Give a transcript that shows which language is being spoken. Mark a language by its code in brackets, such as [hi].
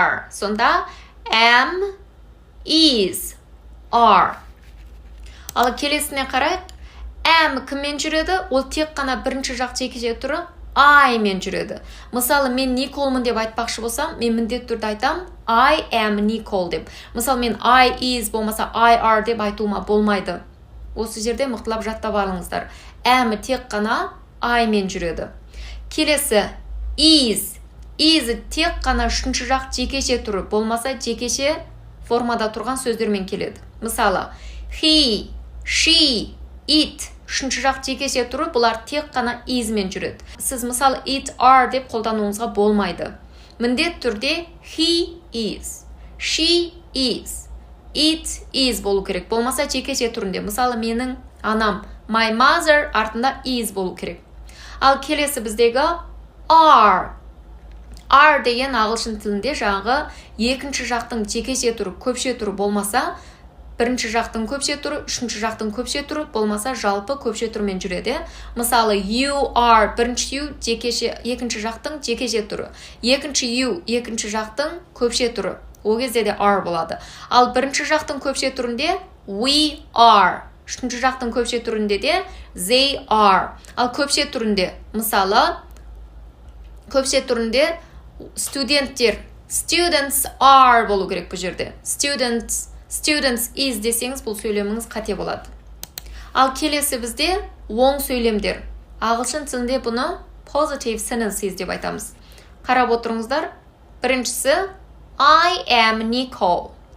[kk] Сонда am, is, are. Ал келесіне қарайық. Am кіммен жүреді? Ол тек қана бірінші жақ жеке түрі I мен жүреді. Мысалы, мен Николмын деп айтпақшы болсам, мен міндетті түрде айтам [en] I am Nicole [kk] деп. Мысалы, мен [en] I is [kk] болмаса [en] I are [kk] деп айтуыма болмайды. Осы жерде мықтылап жаттап алыңыздар. Am тек қана I мен жүреді. Келесі is. Is тек қана үшінші жақ жекеше түрі, болмаса жекеше формада тұрған сөздермен келеді. Мысалы, he, she, it үшінші жақ жекеше түрі, бұлар тек қана is мен жүреді. Сіз мысалы [en] it are [kk] деп қолдануыңызға болмайды. Міндет түрде [en] he is, she is, it is [kk] болу керек. Болмаса жекеше түрінде. Мысалы, менің анам [en] my mother [kk] артында is болу керек. Ал келесі біздегі are. Are деген ағылшын тілінде жаңағы екінші жақтың жекеше түрі, көпше түрі болмаса, бірінші жақтың көпше түрі, үшінші жақтың көпше түрі болмаса, жалпы көпше түрмен жүреді. Мысалы, [en] you are [kk] бірінші you екінші жақтың жекеше түрі. Екінші you екінші жақтың көпше түрі. Ол кезде де are болады. Ал бірінші жақтың көпше түрінде [en] we are. [kk] Үшінші жақтың көпше түрінде де [en] they are. [kk] Ал көпше түрінде, мысалы, көпше түрінде студенттер, [en] students are [kk] болу керек бұл жерде. [en] Students is [kk] десеңіз, бұл сөйлеміңіз қате болады. Ал келесі бізде оң сөйлемдер. Ағылшын тілінде бұны [en] positive sentences [kk] деп айтамыз. Қарап отырыңыздар. Біріншісі [en] I am Nicole.